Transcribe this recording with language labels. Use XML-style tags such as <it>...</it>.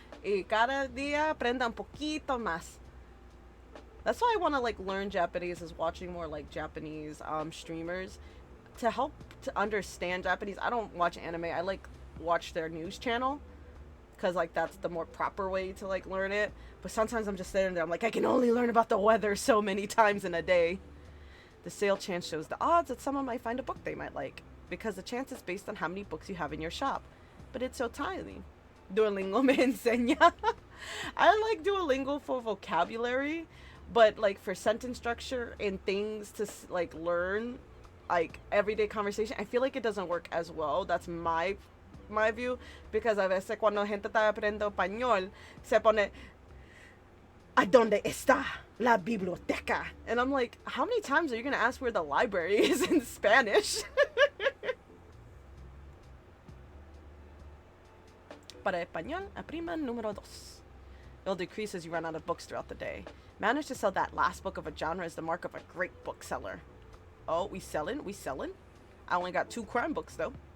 <es>Y cada día aprenda un poquito más.</es> <en>That's why I want to like learn Japanese, is watching more like Japanese streamers to help to understand Japanese. I don't watch anime. I like watch their news channel because like that's the more proper way to like learn it. But sometimes I'm just sitting there, I'm like, I can only learn about the weather so many times in a day. The sale chance shows the odds that someone might find a book they might like, because the chance is based on how many books you have in your shop. But it's so tiny.</en> <es>Duolingo me enseña.</es> <en>I like Duolingo for vocabulary, but like for sentence structure and things to like learn, like everyday conversation, I feel like it doesn't work as well. That's my view, because</en> <es>a veces cuando gente está aprendiendo español se pone ¿a dónde está la biblioteca?</es> <en>And I'm like, how many times are you gonna ask where the library is in Spanish?</en> <es>Para español, aprima número 2.</es> <en>It'll decrease as you run out of books throughout the day. Manage to sell that last book of a genre is the mark of a great bookseller. Oh, we selling? I only got 2 crime books though.</en>